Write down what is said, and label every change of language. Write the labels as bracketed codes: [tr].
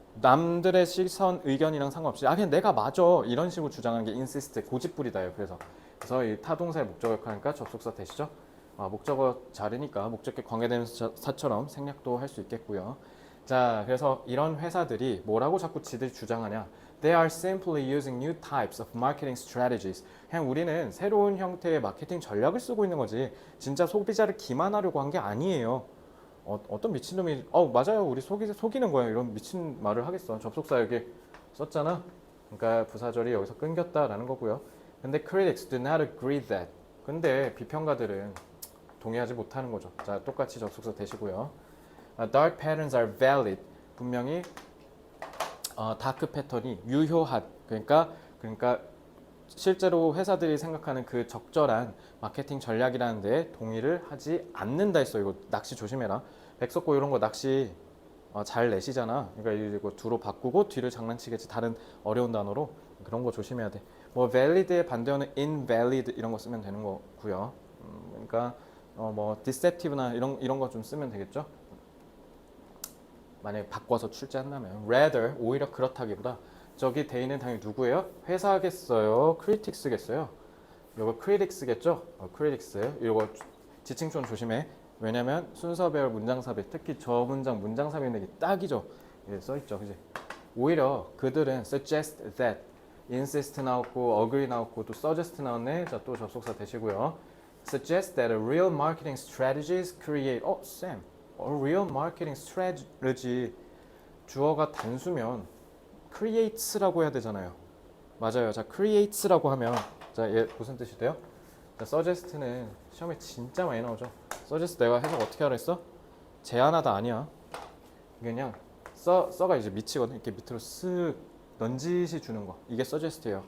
[ko] 남들의 시선 의견이랑 상관없이 그냥 내가 맞아 이런 식으로 주장하는 게 insist, 고집부리다예요. 그래서 이 타동사의 목적어 역할이니까 접속사 되시죠? 목적어 자르니까 목적격 관계대명사처럼 생략도 할 수 있겠고요. 자, 그래서 이런 회사들이 뭐라고 자꾸 지들이 주장하냐? [en] They are simply using new types of marketing strategies. [ko] 그냥 우리는 새로운 형태의 마케팅 전략을 쓰고 있는 거지. 진짜 소비자를 기만하려고 한 게 아니에요. 어떤 미친놈이 맞아요. 우리 속이는 거야. 이런 미친 말을 하겠어. 접속사 여기 썼잖아. 그러니까 부사절이 여기서 끊겼다라는 거고요. 근데 [en] critics do not agree that. [ko] 근데 비평가들은 동의하지 못하는 거죠. 자, 똑같이 접속사 되시고요. [en] Dark patterns are valid. [ko] 분명히 다크 패턴이 유효한, 그러니까 실제로 회사들이 생각하는 그 적절한 마케팅 전략이라는 데 동의를 하지 않는다 했어. 이거 낚시 조심해라. 백석고 이런 거 낚시 잘 내시잖아. 그러니까 이거 두로 바꾸고 뒤를 장난치겠지. 다른 어려운 단어로 그런 거 조심해야 돼. 뭐 valid의 반대어는 invalid 이런 거 쓰면 되는 거고요. 그러니까 뭐 deceptive나 이런 거 좀 쓰면 되겠죠. 만약에 바꿔서 출제한다면 rather 오히려 그렇다기보다 저기 대인은 당연히 누구예요? 회사겠어요? critics겠어요? 이거 critics겠죠? critics 이거 지칭촌 조심해. 왜냐면 순서 배열 문장 삽입 특히 저 문장 삽입 내기 딱이죠. 예, 써있죠, 그지? 오히려 그들은 suggest that, insist 나왔고 agree 나왔고 또 suggest 나왔네. 자, 또 접속사 되시고요. [en] suggest that a real marketing strategies create. Sam, a real marketing strategy [ko] 주어가 단수면 creates라고 해야 되잖아요. 맞아요. 자, creates라고 하면 자, 얘 무슨 뜻이 돼요? 자, suggest는 시험에 진짜 많이 나오죠. suggest 내가 해석 어떻게 하라 했어? 제안하다 아니야. 그냥 써가 이제 밑이거든. 이렇게 밑으로 쓱 넌지시 주는 거. 이게 suggest예요.